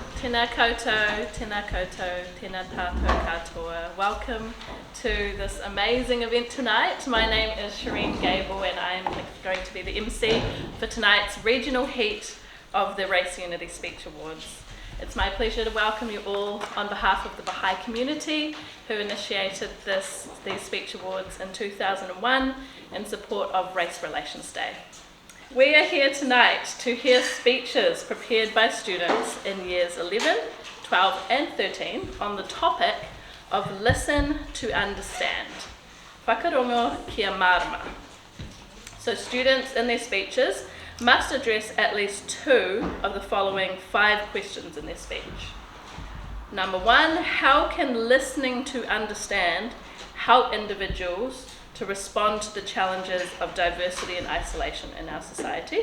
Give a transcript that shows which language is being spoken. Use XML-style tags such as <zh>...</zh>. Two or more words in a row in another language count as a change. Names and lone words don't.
<mi>Tēnā koutou, tēnā koutou, tēnā tātou katoa.</mi> <en>Welcome to this amazing event tonight. My name is Shireen Gable and I am going to be the MC for tonight's regional heat of the Race Unity Speech Awards. It's my pleasure to welcome you all on behalf of the Baha'i community who initiated these speech awards in 2001 in support of Race Relations Day. We are here tonight to hear speeches prepared by students in years 11, 12 and 13 on the topic of listen to understand.</en> <mi>Whakarongo kia marama.</mi> <en>So students in their speeches must address at least 2 of the following 5 questions in their speech. Number 1, how can listening to understand help individuals to respond to the challenges of diversity and isolation in our society?</en>